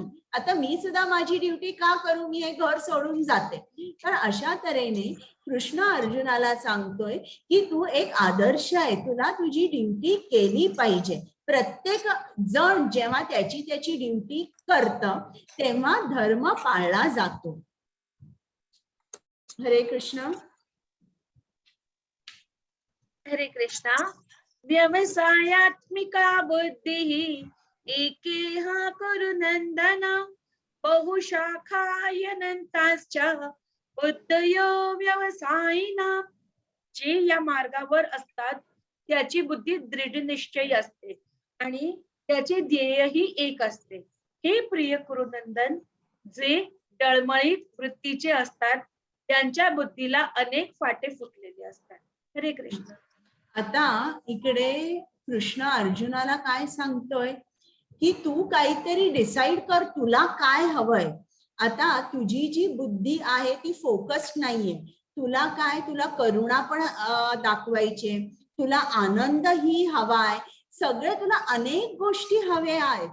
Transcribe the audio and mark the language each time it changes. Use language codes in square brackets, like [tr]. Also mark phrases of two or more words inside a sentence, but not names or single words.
[mr] आता मी सुद्धा माझी ड्युटी का करू, मी हे घर सोडून जाते. तर अशा तऱ्हेने कृष्ण अर्जुनाला सांगतोय की तू एक आदर्श आहे, तुला तुझी ड्युटी केली पाहिजे. प्रत्येक जण जेव्हा त्याची त्याची ड्युटी करतं तेव्हा धर्म पाळला जातो. हरे कृष्ण. हरे कृष्णा. [sa] व्यवसायात्मिका बुद्धी एकेहा कुरु नंदन बहुशाखायनंताश्च बुद्धयो व्यवसायिना. [mr] जे या मार्गावर असतात त्याची बुद्धी दृढ निश्चयी असते आणि त्याचे ध्येयही एक असते. हे प्रिय कुरुनंदन, जे डळमळीत वृत्तीचे असतात त्यांच्या बुद्धीला अनेक फाटे फुटलेले असतात. हरे कृष्ण. आता इकडे कृष्ण अर्जुनाला काय सांगतोय की तू काहीतरी डिसाइड कर, तुला काय हवंय. आता तुझी जी बुद्धी आहे ती फोकस्ड नाहीये. तुला काय, तुला करुणा पण दाखवायचे, तुला आनंदही हवाय, सगळे तुला अनेक गोष्टी हव्या आहेत.